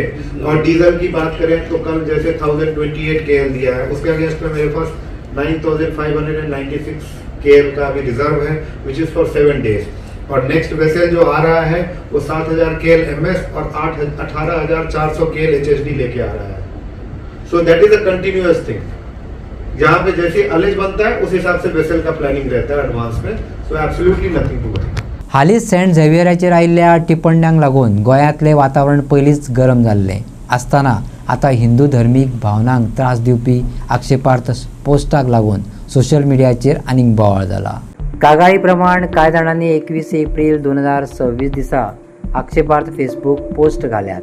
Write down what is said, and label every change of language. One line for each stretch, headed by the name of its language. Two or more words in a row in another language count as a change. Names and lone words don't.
Hindi: और डीजल की बात करें तो कल जैसे 1028 KL दिया है, उसके अगेंस्ट में मेरे पास 9,596 KL का अभी रिजर्व है,
English: which is for 7 days.
Hindi: और
English: next vessel
Hindi: जो आ रहा है वो 7,000 KL MS और 18,400 KL HSD लेके आ रहा है.
English: so that is a continuous thing.
Hindi: जहाँ पे जैसे अलेज बनता है उस हिसाब से वेसल का प्लॅनिंग रहता है एडवांस में.
English: so absolutely nothing to worry.
Konkani: हालींच सेंट झेवियराचेर आयिल्ल्या टिप्पण्यांक लागून गोंयांतलें वातावरण पयलींच गरम जाल्लें आसतना आतां हिंदू धर्मीक भावनांक त्रास दिवपी आक्षेपार्थ पोस्टाक लागून सोशल मिडियाचेर आनीक बोवाळ जाला. कागाळी प्रमाण कांय जाणांनी 21 एप्रील 2026 दिसा आक्षेपार्थ फेसबूक पोस्ट घाल्यात.